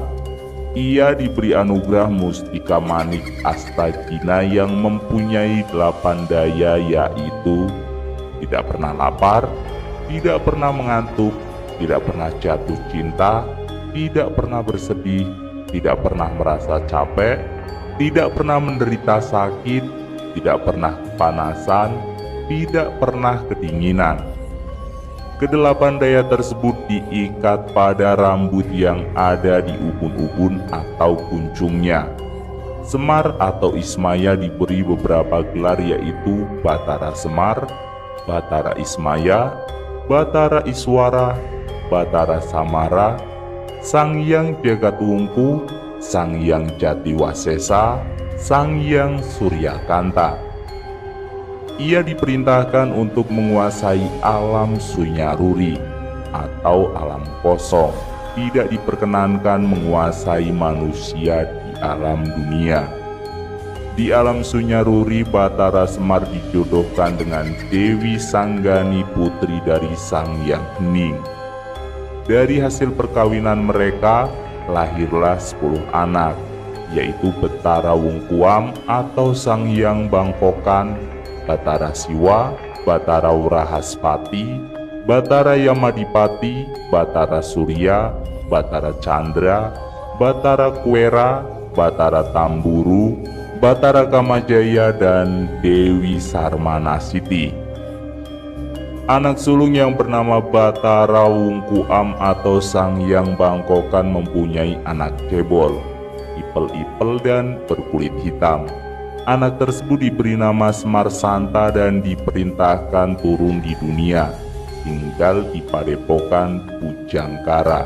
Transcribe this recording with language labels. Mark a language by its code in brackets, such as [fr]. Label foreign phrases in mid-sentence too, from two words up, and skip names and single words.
[id] Ia diberi anugerah mustika manik Astajina yang mempunyai 8 daya, yaitu tidak pernah lapar, tidak pernah mengantuk, tidak pernah jatuh cinta, tidak pernah bersedih, tidak pernah merasa capek, tidak pernah menderita sakit, tidak pernah kepanasan, tidak pernah kedinginan. Kedelapan daya tersebut diikat pada rambut yang ada di ubun-ubun atau kuncungnya. Semar atau Ismaya diberi beberapa gelar, yaitu Batara Semar, Batara Ismaya, Batara Iswara, Batara Samara, Sang Hyang Jagatwungku, Sang Hyang Jatiwasesa, Sang Hyang Suryakanta. Ia diperintahkan untuk menguasai alam Sunyaruri atau alam kosong. Tidak diperkenankan menguasai manusia di alam dunia. Di alam Sunyaruri, Batara Semar dijodohkan dengan Dewi Sanggani, putri dari Sang Hyang Hening. Dari hasil perkawinan mereka lahirlah 10 anak, yaitu Betara Wungkuam atau Sang Hyang Bangkokan, Batara Siwa, Batara Wrahaspati, Batara Yamadipati, Batara Surya, Batara Chandra, Batara Kuera, Batara Tamburu, Batara Kamajaya, dan Dewi Sarmanasiti. Anak sulung yang bernama Batara Wungkuam atau Sang Hyang Bangkokan mempunyai anak cebol, ipel-ipel dan berkulit hitam. Anak tersebut diberi nama Semar Santa dan diperintahkan turun di dunia, tinggal di padepokan Pujangkara.